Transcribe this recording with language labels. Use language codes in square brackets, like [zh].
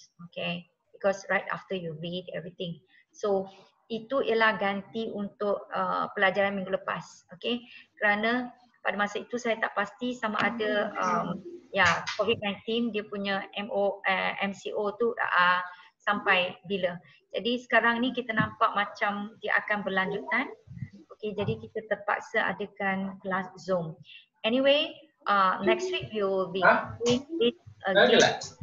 [en] Okay, because right after you read everything. [ms] So itu ialah ganti untuk pelajaran minggu lepas. Okay, kerana pada masa itu saya tak pasti sama ada COVID-19 dia punya MCO tu sampai bila. Jadi sekarang ni kita nampak macam dia akan berlanjutan. Okay, jadi kita terpaksa adakan kelas Zoom. [en] Anyway, next week we will be doing it again.